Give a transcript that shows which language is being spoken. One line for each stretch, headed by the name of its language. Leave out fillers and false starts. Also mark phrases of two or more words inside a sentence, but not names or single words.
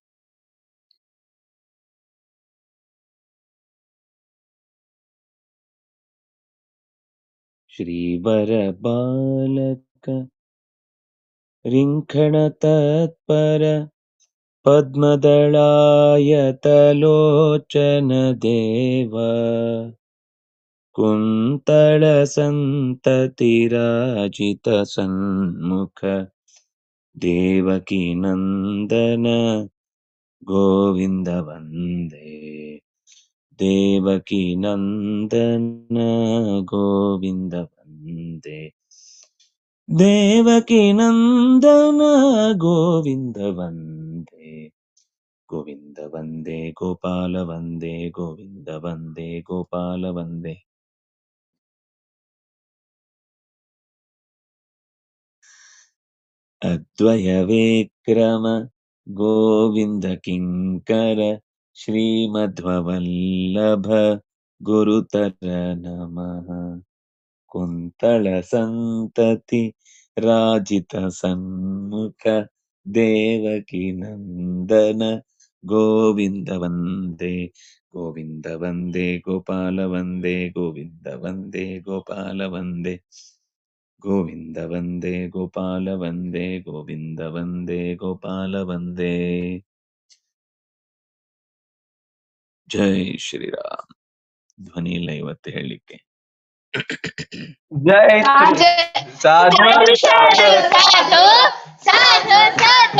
Sanskrit: ಶ್ರೀವರ ಬಾಲಕ ರಿಂಖಣ ತತ್ಪರ ಪದ್ಮದಳಾಯತಲೋಚನ ದೇವ ಕುಂತಳ ಸಂತತಿರಾಜಿತ ಸನ್ಮುಖ ದೇವಕಿ ನಂದನ ಗೋವಿಂದ ವಂದೇ. ದೇವಕಿ ನಂದನ ಗೋವಿಂದ ವಂದೇ. ದೇವಕಿ ನಂದನ ಗೋವಿಂದ ವಂದೇ. ಗೋವಿಂದ ವಂದೇ ಗೋಪಾಲ ವಂದೇ. ಗೋವಿಂದ ವಂದೇ ಗೋಪಾಲ ವಂದೇ. ಅದ್ವಯ ವಿಕ್ರಮ ಗೋವಿಂದ ಕಿಂಕರ ಶ್ರೀಮಧ್ವವಲ್ಲಭ ಗುರುತರ ನಮಃ. ಕುಂತಳ ಸಂತತಿ ರಾಜಿತ ಸನ್ಮುಖ ದೇವಕಿ ನಂದನ ಗೋವಿಂದ ವಂದೇ. ಗೋವಿಂದ ವಂದೇ ಗೋಪಾಲ ವಂದೇ. ಗೋವಿಂದ ವಂದೇ ಗೋಪಾಲ ವಂದೇ. ಗೋವಿಂದ ವಂದೇ ಗೋಪಾಲ ವಂದೇ. ಗೋವಿಂದ ವಂದೇ ಗೋಪಾಲ ವಂದೇ. ಜೈ ಶ್ರೀರಾಮ್.
Kannada: ಧ್ವನಿ ಇಲ್ಲ ಇವತ್ತು ಹೇಳಲಿಕ್ಕೆ. ಜೈ ಸಾಧು ಸಾಧು ಸಾಧು ಸಾಧು ಸಾಧು ಸಾಧು.